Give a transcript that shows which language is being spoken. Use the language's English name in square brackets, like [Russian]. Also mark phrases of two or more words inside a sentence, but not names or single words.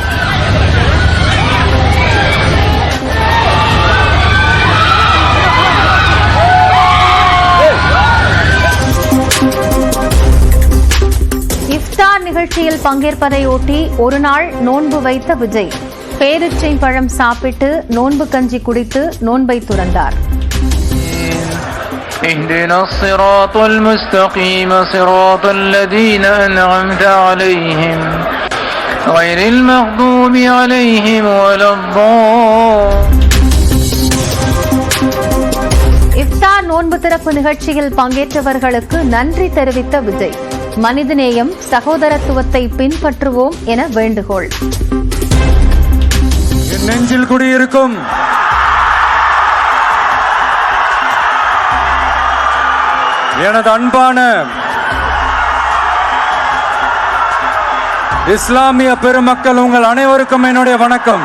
[Tamil] இஃப்தார் நிகழ்ச்சியில் பங்கேற்பதையொட்டி ஒருநாள் நோன்பு வைத்த விஜய் பேரிச்சை பழம் சாப்பிட்டு நோன்பு கஞ்சி குடித்து நோன்பை துறந்தார். [Arabic] اهدنا الصراط المستقيم صراط الذين أنعمت عليهم غير المغضوب عليهم ولا [Tamil] இஃப்தார் நோன்பு திறப்பு நிகழ்ச்சியில் பங்கேற்றவர்களுக்கு நன்றி தெரிவித்த விஜய் மனிதநேயம் சகோதரத்துவத்தை பின்பற்றுவோம் என வேண்டுகோள். நெஞ்சில் குடியிருக்கும் எனது அன்பான இஸ்லாமிய பெருமக்கள், உங்கள் அனைவருக்கும் என்னுடைய வணக்கம்.